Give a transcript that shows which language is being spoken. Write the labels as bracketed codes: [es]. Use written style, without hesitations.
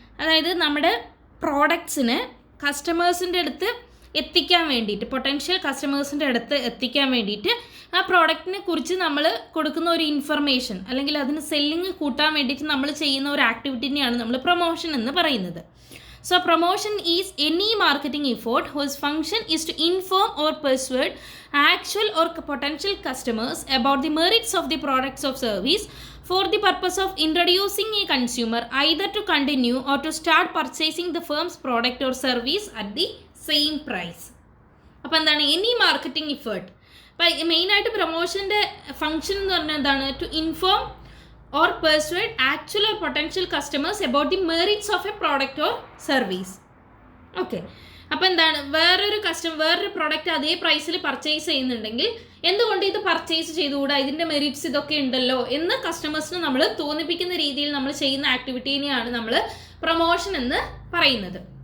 [ml] അതായത് നമ്മുടെ പ്രോഡക്ട്സിന് കസ്റ്റമേഴ്സിൻ്റെ അടുത്ത് എത്തിക്കാൻ വേണ്ടിയിട്ട്, പൊട്ടൻഷ്യൽ കസ്റ്റമേഴ്സിൻ്റെ അടുത്ത് എത്തിക്കാൻ വേണ്ടിയിട്ട് ആ പ്രോഡക്റ്റിനെ കുറിച്ച് നമ്മൾ കൊടുക്കുന്ന ഒരു ഇൻഫർമേഷൻ അല്ലെങ്കിൽ അതിന് സെല്ലിങ് കൂട്ടാൻ വേണ്ടിയിട്ട് നമ്മൾ ചെയ്യുന്ന ഒരു ആക്ടിവിറ്റിനെയാണ് നമ്മൾ പ്രൊമോഷൻ എന്ന് പറയുന്നത്. [en] So promotion is any marketing effort whose function is to inform or persuade actual or potential customers about the merits of the products or service for the purpose of introducing a consumer either to continue or to start purchasing the firm's product or service at the same price. [ml] അപ്പോൾ എന്താണ് any marketing effort? അപ്പോൾ മെയിനായിട്ട് പ്രൊമോഷൻ്റെ function എന്ന് പറഞ്ഞാൽ എന്താണ്? [en] To inform or persuade actual or potential customers about the merits of a product or service. [ml] Okay, അപ്പോൾ എന്താണ്, വേറൊരു പ്രോഡക്റ്റ് അതേ പ്രൈസിൽ പർച്ചേസ് ചെയ്യുന്നുണ്ടെങ്കിൽ എന്തുകൊണ്ട് ഇത് പർച്ചേസ് ചെയ്തുകൂടാ, ഇതിൻ്റെ മെറിറ്റ്സ് ഇതൊക്കെ ഉണ്ടല്ലോ എന്ന് കസ്റ്റമേഴ്സിന് നമ്മൾ തോന്നിപ്പിക്കുന്ന രീതിയിൽ നമ്മൾ ചെയ്യുന്ന ആക്ടിവിറ്റീനെയാണ് നമ്മൾ പ്രൊമോഷൻ എന്ന് പറയുന്നത്.